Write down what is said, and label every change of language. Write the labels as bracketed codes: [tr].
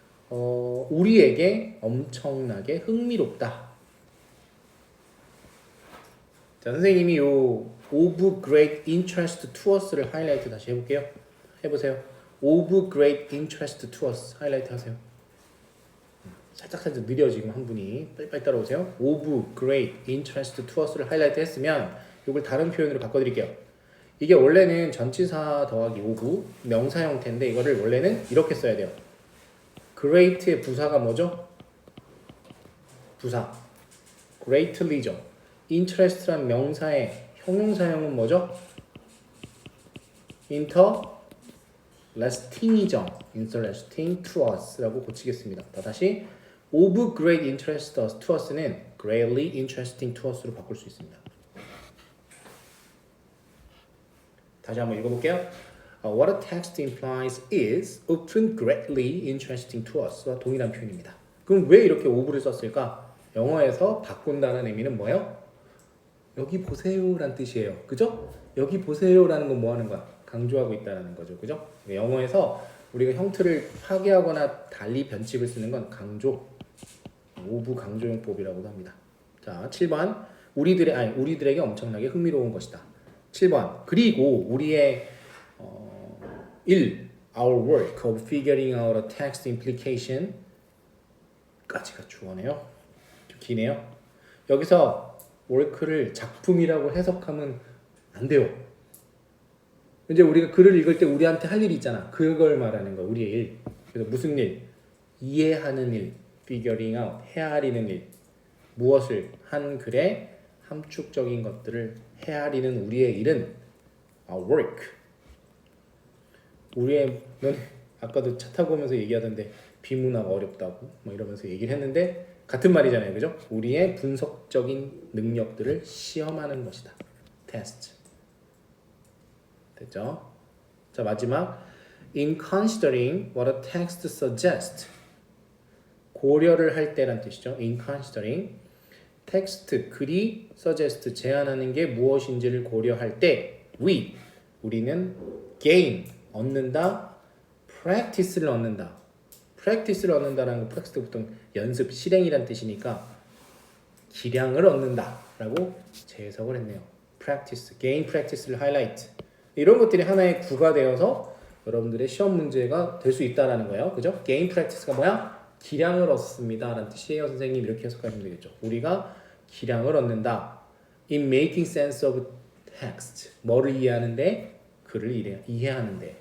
[ko] 우리에게 엄청나게 흥미롭다. 자, 선생님이 요 [en] of great interest to us [ko] 를 하이라이트 다시 해볼게요. 해보세요. [en] of great interest to us [ko] 하이라이트 하세요. 살짝 느려 지금 한 분이 빨리빨리 따라오세요. [en] of great interest to us [ko] 를 하이라이트 했으면 이걸 다른 표현으로 바꿔드릴게요. 이게 원래는 전치사 더하기 of 명사 형태인데 이거를 원래는 이렇게 써야 돼요. great의 부사가 뭐죠? 부사. greatly죠. interest란 명사의 형용사형은 뭐죠? interesting이죠. [en] interesting to us [ko] 라고 고치겠습니다. 다시 [en] of great interest to us는 greatly interesting to us로 [ko] 바꿀 수 있습니다. 다시 한번 읽어볼게요. [en] What a text implies is often greatly interesting to us와 [ko] 동일한 표현입니다. 그럼 왜 이렇게 of를 썼을까? 영어에서 바꾼다는 의미는 뭐예요? 여기 보세요라는 뜻이에요. 그죠? 여기 보세요라는 건 뭐 하는 거야? 강조하고 있다는 거죠. 그죠? 영어에서 우리가 형태를 파괴하거나 달리 변칙을 쓰는 건 강조, of 강조용법이라고도 합니다. 자, 7번. 우리들에게 엄청나게 흥미로운 것이다. 7번. 그리고 우리의 [en] our work of figuring out a text implication [ko] 까지가 주어네요. 좀 기네요. 여기서 work를 작품이라고 해석하면 안 돼요. 이제 우리가 글을 읽을 때 우리한테 할 일이 있잖아. 그걸 말하는 거야. 우리의 일. 그래서 무슨 일? 이해하는 일. figuring out. 헤아리는 일. 무엇을? 한 글의 함축적인 것들을 헤아리는 우리의 일은 our work. 넌 아까도 차 타고 오면서 얘기하던데 비문화가 어렵다고 뭐 이러면서 얘기를 했는데 같은 말이잖아요. 그죠? 우리의 분석적인 능력들을 시험하는 것이다. 테스트. 됐죠? 자, 마지막. [en] In considering what a text suggests. [ko] 고려를 할 때란 뜻이죠. [en] In considering. [ko] 텍스트, 글이 suggest, 제안하는 게 무엇인지를 고려할 때 우리는 gain, 얻는다, practice를 얻는다. practice를 얻는다라는 거 practice 보통 연습, 실행이란 뜻이니까 기량을 얻는다라고 재해석을 했네요. [en] practice, gain practice를 highlight. [ko] 이런 것들이 하나의 구가 되어서 여러분들의 시험 문제가 될 수 있다라는 거예요. 그죠? gain practice가 뭐야? 기량을 얻습니다 라는 뜻이에요. 선생님 이렇게 해석하시면 되겠죠. 우리가 기량을 얻는다. [en] In making sense of text. [ko] 뭐를 이해하는데? 글을 이해하는데.